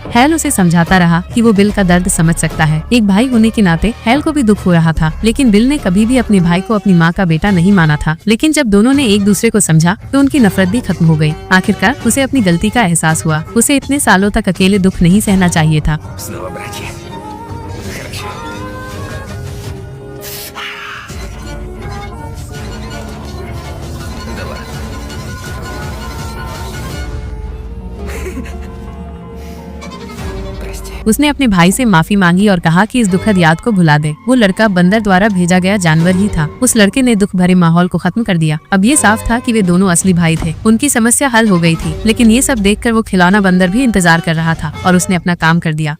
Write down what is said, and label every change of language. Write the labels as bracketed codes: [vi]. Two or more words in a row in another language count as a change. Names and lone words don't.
[hi] हेल उसे समझाता रहा कि वो बिल का दर्द समझ सकता है। एक भाई होने के नाते हेल को भी दुख हो रहा था, लेकिन बिल ने कभी भी अपने भाई को अपनी माँ का बेटा नहीं माना था। लेकिन जब दोनों ने एक दूसरे को समझा तो उनकी नफरत भी खत्म हो गई। आखिरकार उसे अपनी गलती का एहसास हुआ। उसे इतने सालों तक अकेले दुख नहीं सहना चाहिए था। [ru] Снова братья. Хорошо. Да ладно. Прости. [hi] उसने अपने भाई से माफी मांगी और कहा कि इस दुखद याद को भुला दे। वो लड़का बंदर द्वारा भेजा गया जानवर ही था। उस लड़के ने दुख भरे माहौल को खत्म कर दिया। अब ये साफ था कि वे दोनों असली भाई थे। उनकी समस्या हल हो गई थी, लेकिन ये सब देखकर वो खिलौना बंदर भी इंतजार कर रहा था और उसने अपना काम कर दिया।